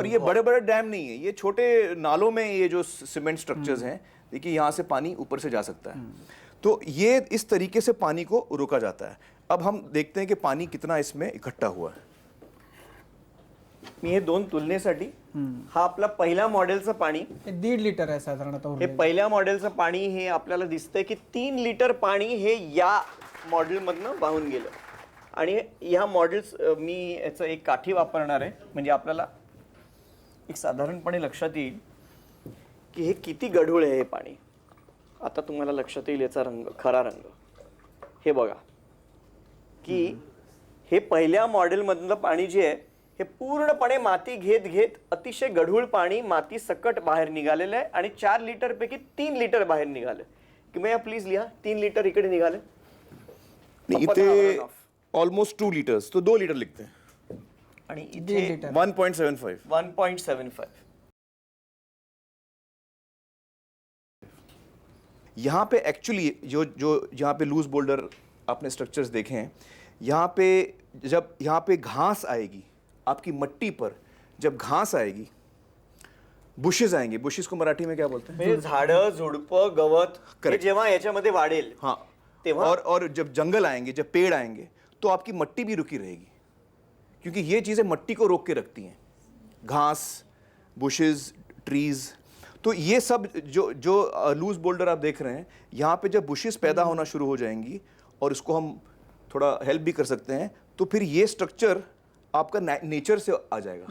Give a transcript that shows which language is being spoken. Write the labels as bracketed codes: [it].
[hi] और ये बड़े बड़े डैम नहीं है, ये छोटे नालों में ये जो सीमेंट स्ट्रक्चर्स हैं, देखिए यहाँ से पानी ऊपर से जा सकता है। तो ये इस तरीके से पानी को रोका जाता है। अब हम देखते हैं कि पानी कितना इसमें इकट्ठा हुआ है। [mr] मी हे दोन तुलनेसाठी, हा आपला पहिल्या मॉडेलचं पाणी 1.5 लिटर आहे साधारणतः। हे पहिल्या मॉडेलचं पाणी हे आपल्याला दिसतंय की 3 लिटर पाणी हे या मॉडेलमधनं वाहून गेलं। आणि ह्या मॉडेल्स मी याचं एक काठी वापरणार आहे, म्हणजे आपल्याला एक साधारणपणे लक्षात येईल की हे किती गढूळ आहे हे पाणी। आता तुम्हाला लक्षात येईल याचा रंग, खरा रंग. हे बघा की हे पहिल्या मॉडेलमधलं पाणी जे आहे हे पूर्णपणे माती घेत घेत अतिशय गढूळ पाणी माती सकट बाहेर निघालेलं आहे आणि 4 लिटर पैकी 3 लिटर बाहेर निघालं. किंवा प्लीज लिहा 3 लिटर इकडे निघाले. इथे ऑलमोस्ट 2 लिटर्स [hi] तो 2 लिटर लिखते हैं [mr] आणि इथे 1.75. 1.75. [hi] यहाँ पे एक्चुअली जो यहाँ पे लूज बोल्डर आपने स्ट्रक्चर्स देखे हैं, यहाँ पे जब यहाँ पे घास आएगी आपकी मट्टी पर, जब घास आएगी, बुशेस आएंगे. बुशेस को मराठी में क्या बोलते हैं? [mr] झाडं, झुडपं, गवत हे जेव्हा याच्यामध्ये वाढेल [hi] हाँ [mr] तेव्हा, [hi] और जब जंगल आएंगे, जब पेड़ आएंगे, तो आपकी मट्टी भी रुकी रहेगी, क्योंकि ये चीज़ें मट्टी को रोक के रखती हैं. घास, बुशेस, ट्रीज. तो ये सब जो लूज बोल्डर आप देख रहे हैं, यहाँ पे जब बुशेस पैदा होना शुरू हो जाएंगी और इसको हम थोड़ा हेल्प भी कर सकते हैं, तो फिर ये स्ट्रक्चर आपका नेचर से आ जाएगा.